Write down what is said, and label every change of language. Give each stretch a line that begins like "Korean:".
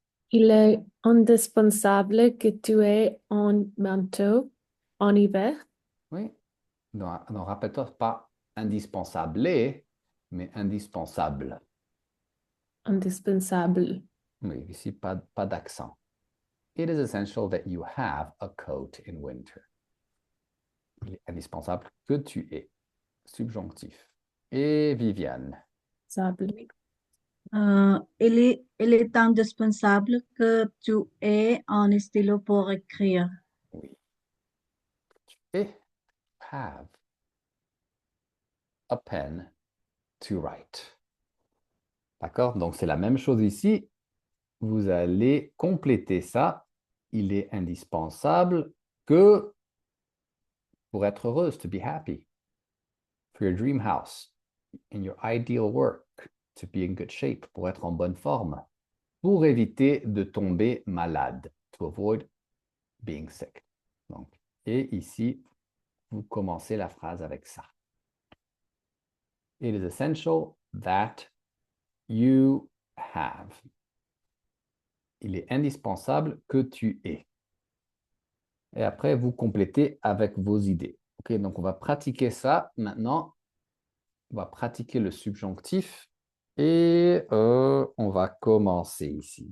French: Il est indispensable que tu aies un manteau en hiver. Oui. Non, rappelle-toi, pas indispensable, mais indispensable. Indispensable. Oui, ici, pas d'accent.
English: It is essential that you have a coat in winter.
French: Il est indispensable que tu aies. Subjonctif. Et Viviane. Sable. Il est indispensable que tu aies un stylo pour écrire. Oui. Tu aies.
English: Have a pen to write.
French: D'accord? Donc, c'est la même chose ici. Vous allez compléter ça. Il est indispensable que pour être heureuse,
English: to be happy, for your dream house, in your ideal work, to be in good shape,
French: pour être en bonne forme, pour éviter de tomber malade,
English: to avoid being sick.
French: Donc, et ici, vous commencez la phrase avec ça.
English: It is essential that you have.
French: Il est indispensable que tu aies. Et après, vous complétez avec vos idées. OK, donc on va pratiquer ça maintenant. On va pratiquer le subjonctif et on va commencer ici.